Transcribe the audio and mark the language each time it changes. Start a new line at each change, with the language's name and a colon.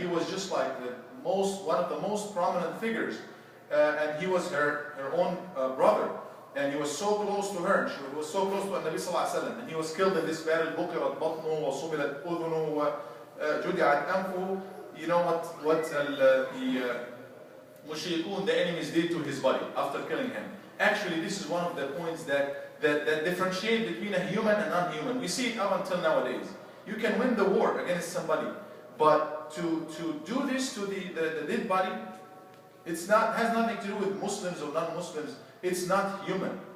English: He was just like one of the most prominent figures, and he was her own brother. And he was so close to her, and she was so close to the Nabi Sallallahu Alaihi Wasallam, and he was killed in this battle.
Arabic: بُقِرَتْ بَطْنُهُ وَصُبِلَتْ أُذُنُهُ وَجُدِعَتْ أَنْفُهُ.
English: You know what the mushrikun, the enemies, did to his body after killing him. Actually, this is one of the points that differentiate between a human and non-human. We see it up until nowadays. You can win the war against somebody, but to do this to the dead body, has nothing to do with Muslims or non-Muslims. It's not human.